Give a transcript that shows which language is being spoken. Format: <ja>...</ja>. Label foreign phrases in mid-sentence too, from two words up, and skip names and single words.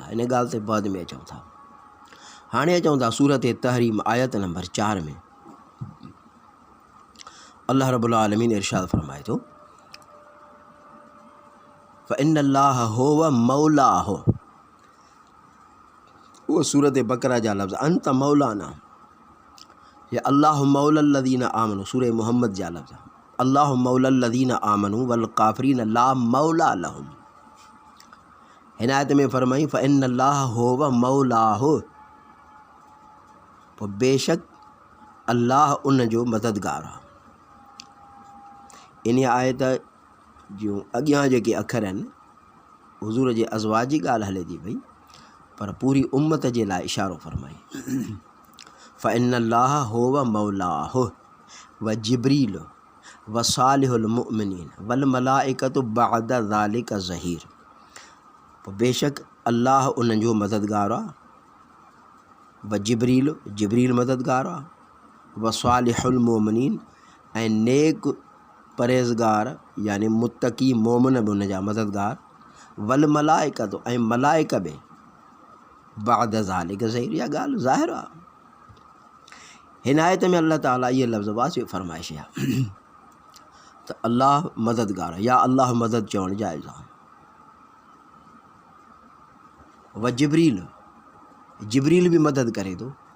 <sd>इन ॻाल्हि ते बाद में अचूं था। हाणे अचूं था सूरत तहरीम आयत नंबर 4 में</sd> <ar>الله رب العالمين</ar> <sd>इरशाद फरमाए थो,</sd> <ar>فإن الله هو مولاه.</ar> <sd>उहो सूरत बकरा जा लफ़्ज़</sd> <ar>أنت مولانا</ar> <sd>या</sd> <ar>الله مولى الذين آمنوا,</ar> <sd>सूरह मोहम्मद जा लफ़्ज़</sd> <ar>الله مولى الذين آمنوا والكافرين لا مولى لهم.</ar> <sd>हिन आयत में फरमाई</sd> <ar>فإن الله هو مولاه,</ar> <sd>पोइ बेशक अल्लाह उन जो मददगार आहे। इन आयत जूं अॻियां जेके अखर आहिनि हुज़ूर जे अज़वाज जी ॻाल्हि हले थी पई, पर पूरी उम्मत जे लाइ इशारो फरमाई।</sd> <ar>فإن الله هو مولاه وجبريل وصالح المؤمنين والملائكة بعد ذلك ظهير.</ar> <sd>बेशक अल्लाह उन्हनि जो मददगार आहे,</sd> <ar>وجبريل</ar> <sd>मददगार आहे,</sd> <ar>وصالح المؤمنين</ar> <sd>ऐं नेक परहेज़गार यानी मुत्तकी मोमिन बि उन जा मददगार,</sd> <ar>والملائكة</ar> <sd>۽ ملائڪ به</sd> <ar>بعد ذلك ظهير.</ar> <sd>इहा ॻाल्हि ज़ाहिर आहे। हिन आयत में अल्लाह ताला ये लफ़्ज़ वाज़िह फ़रमाइश आहे त अल्लाह मददगार आहे, या अल्लाह मदद चवणु जाइज़ आहे। व जिब्रील भी मदद करे थो।</sd>